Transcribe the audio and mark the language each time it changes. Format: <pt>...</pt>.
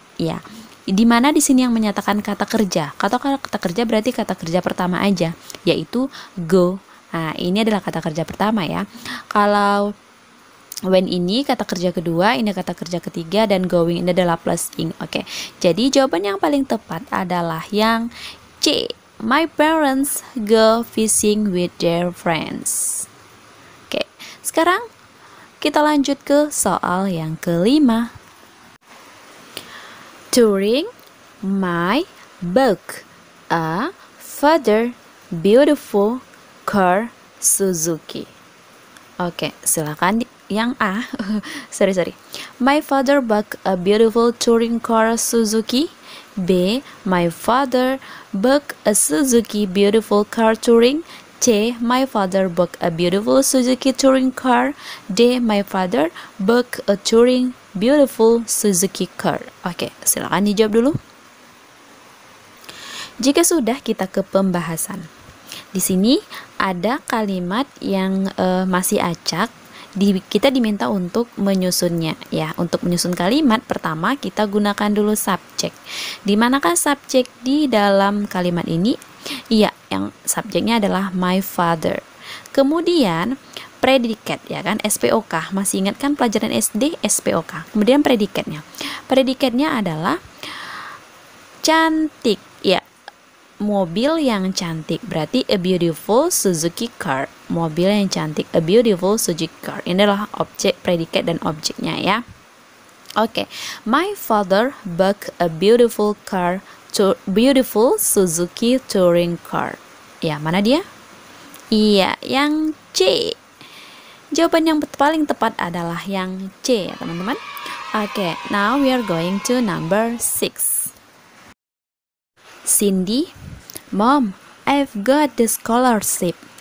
<id>Ya, di mana di sini yang menyatakan kata kerja? Kata kerja berarti kata kerja pertama aja, yaitu go Nah, ini adalah kata kerja pertama ya. Kalau when ini kata kerja kedua, ini kata kerja ketiga, dan going ini adalah plus ing. Oke, jadi jawaban yang paling tepat adalah yang C.</id> <en>My parents go fishing with their friends.</en> <id>Oke, sekarang kita lanjut ke soal yang kelima.</id> <en>Touring my book a father beautiful car Suzuki.</en> <id>Oke, silakan yang A.</id> <en>sorry. My father bought a beautiful touring car Suzuki. B. My father bought a Suzuki beautiful car touring. C. My father bought a beautiful Suzuki touring car. D. My father bought a touring beautiful Suzuki car.</en> <id>Oke, silakan dijawab dulu. Jika sudah, kita ke pembahasan. Di sini ada kalimat yang masih acak. Kita diminta untuk menyusunnya ya. Untuk menyusun kalimat pertama kita gunakan dulu subjek. Di manakah subjek di dalam kalimat ini? Iya, yang subjeknya adalah my father. Kemudian predikat ya kan, SPOK. Masih ingat kan pelajaran SD SPOK. Kemudian predikatnya. Predikatnya adalah cantik ya. Mobil yang cantik, berarti</id> <en>a beautiful Suzuki car.</en> <id>Mobil yang cantik,</id> <en>a beautiful Suzuki car.</en> <id>Ini adalah objek, predikat, dan objeknya ya.</id> <en>Oke, my father bought a beautiful car, beautiful Suzuki touring car.</en> <id>Ya, mana dia? Iya, yang C. Jawaban yang paling tepat adalah yang C ya teman-teman.</id> <en>Oke, now we are going to number 6. Cindy, Mom, I've got the scholarship.</en>